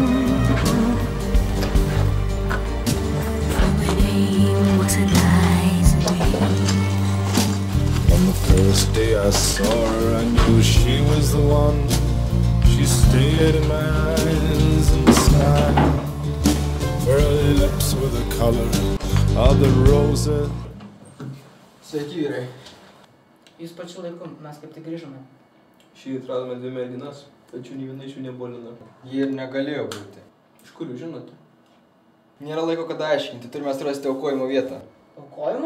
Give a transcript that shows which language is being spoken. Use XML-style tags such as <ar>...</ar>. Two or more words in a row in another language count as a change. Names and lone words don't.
<en>For my name was Eliza. On the first day I saw her, I knew she was the one. She stared in my eyes and smiled. Her lips were the color of the roses.</en> <lt>Sveiki, vyrai. Jūs pačiu laiku, mes kaip tik grįžome. Šį atradome 2 merginas, tačiau nei viena iš jų nebuvo Lina. Jie ir negalėjo būti. Iš kur jūs žinote? Nėra laiko kada aiškinti, turime surasti aukojimo vietą. Aukojimo?</lt>